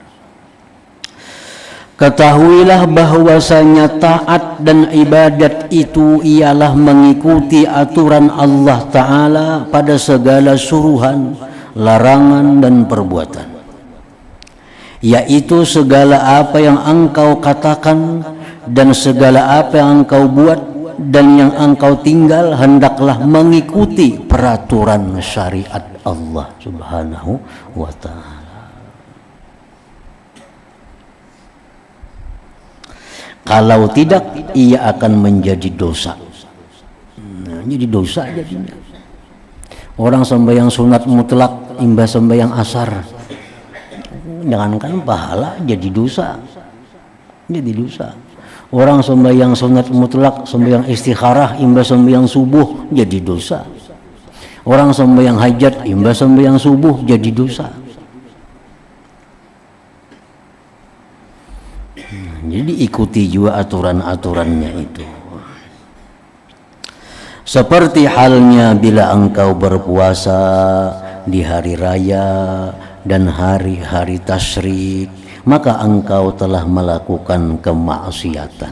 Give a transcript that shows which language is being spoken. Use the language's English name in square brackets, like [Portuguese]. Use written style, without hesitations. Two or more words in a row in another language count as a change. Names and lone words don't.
[Indonesian] Ketahuilah bahwasanya taat dan ibadat itu ialah mengikuti aturan Allah Ta'ala pada segala suruhan larangan dan perbuatan, yaitu segala apa yang engkau katakan dan segala apa yang engkau buat dan yang engkau tinggal hendaklah mengikuti peraturan syariat Allah [Arabic] سبحانه وتعالى. [Indonesian] Kalau tidak, ia akan menjadi dosa. Nah, jadi dosa jadinya. Orang sembahyang sunat mutlak imbas sembahyang asar, jangankan pahala, jadi dosa. Jadi dosa. Orang sembahyang sunat mutlak, sembahyang istikharah imbas sembahyang subuh, jadi dosa. Orang sembahyang hajat imbas sembahyang subuh, jadi dosa. Jadi ikuti juga aturan-aturannya itu. Seperti halnya bila engkau berpuasa di hari raya dan hari-hari tasyrik, maka engkau telah melakukan kemaksiatan.